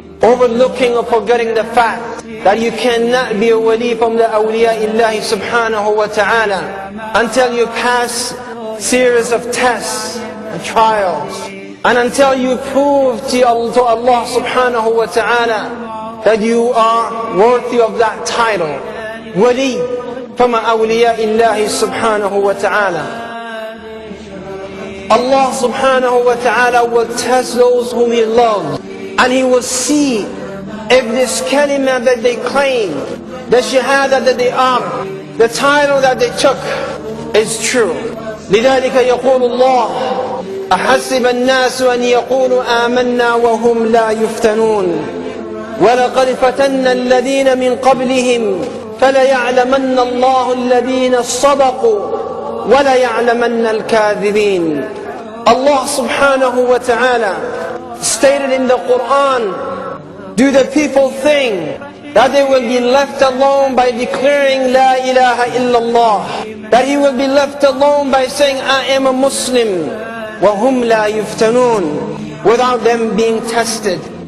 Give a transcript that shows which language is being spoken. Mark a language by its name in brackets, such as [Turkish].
[English] Overlooking or forgetting the fact that you cannot be a wali from the awliya illahi subhanahu wa ta'ala until you pass series of tests and trials, and until you prove to Allah subhanahu wa ta'ala that you are worthy of that title, wali from awliya illahi subhanahu wa ta'ala. Allah subhanahu wa ta'ala will test those whom He loves, and He will see if this kalima that they claim, the shahada that they are, the title that they took is true. [Arabic] لذلك يقول الله أحسب الناس أن يقولوا آمنا وهم لا يفتنون ولقد فتنا الذين من قبلهم فليعلمن الله الذين صدقوا وليعلمن الكاذبين. [English] Allah subhanahu wa ta'ala stated in the Quran, do the people think that they will be left alone by declaring La ilaha illallah, that he will be left alone by saying I am a Muslim, [Arabic] وَهُمْ لَا يُفْتَنُونَ, [English] without them being tested.